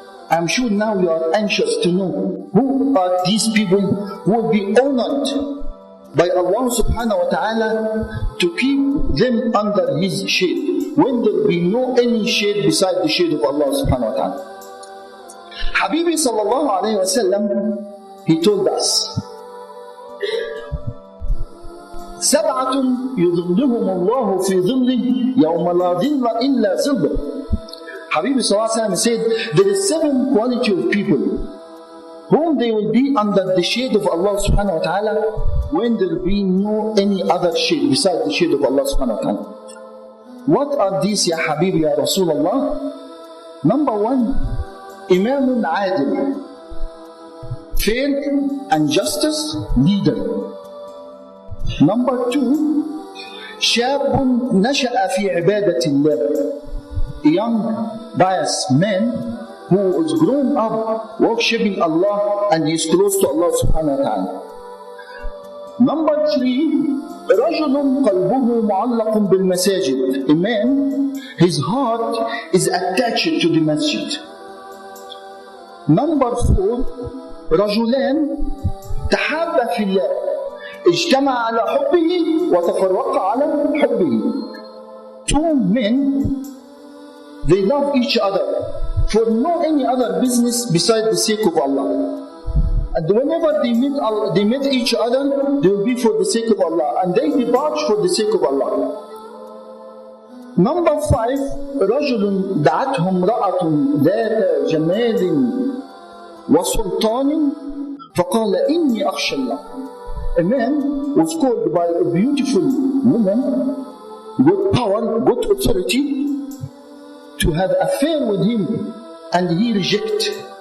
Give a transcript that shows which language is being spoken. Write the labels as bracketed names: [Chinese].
[English] I'm sure now you are anxious to know who are these people who will be honored by Allah subhanahu wa ta'ala to keep them under His shade when there will be no any shade beside the shade of Allah subhanahu wa ta'ala. [Arabic] Habibi sallallahu alayhi wa sallam, [English] he told us, [Arabic] سبعة يظلهم الله في ظله يوم لا ظل إلا ظله. [English] Habibi sallallahu alayhi wa sallam said, there is 7 quality of people whom they will be under the shade of Allah subhanahu wa ta'ala when there will be no any other shade besides the shade of Allah subhanahu wa ta'ala. What are these, ya Habibi, ya Rasulullah? Number 1, Imamun Adil, fair and justice leader. Number 2, [Arabic] Shabun Nasha'a fi ibadatillah, [English] a young pious man who is grown up worshipping Allah and is close to Allah subhanahu wa ta'ala. Number 3, [Arabic] رَجُلٌ قَلْبُهُ مُعَلَّقٌ بِالْمَسَاجِدِ, [English] a man, his heart is attached to the masjid. [Arabic] Number 4, رَجُلَانِ تَحَابَّ فِي اللَّهِ اجْتَمَعَ عَلَى حُبِّهِ وَتَفَرَّقَ عَلَى حُبِّهِ. [English] 2 men, they love each other for no any other business beside the sake of Allah. And whenever they meet each other, they will be for the sake of Allah, and they depart for the sake of Allah. [Arabic] Number 5, رجل دعته امرأة ذات جمال وسلطان فقال إني أخشى الله. [English] A man was called by a beautiful woman with power, good authority, to have affair with him, and he rejected.